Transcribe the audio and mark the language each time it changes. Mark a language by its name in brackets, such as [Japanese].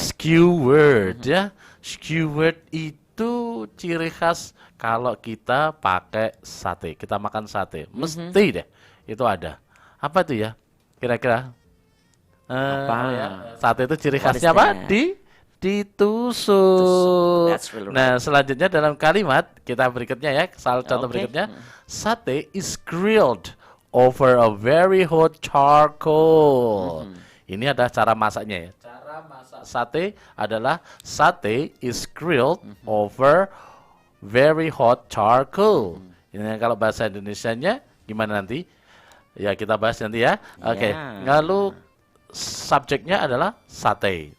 [Indonesian] Skewered ya. Skewered itu ciri khas kalau kita pakai sate. Kita makan sate. Mesti deh itu ada. Apa itu ya? Kira-kira? Apa? Sate itu ciri [English] What is [Indonesian] khasnya apa? [English] that? [Indonesian] Ditusuk. [English] That's really [Indonesian] Nah, selanjutnya dalam kalimat kita berikutnya ya, contoh Oke. berikutnya. [English] Sate is grilled over a very hot charcoal. [Indonesian] Ini adalah cara masaknya ya. Cara masak sate adalah [English] sate is grilled over very hot charcoal. [Indonesian] Ini kalau bahasa Indonesianya gimana nanti? Ya kita bahas nanti ya. Oke. Ya. Lalu subjeknya adalah sate.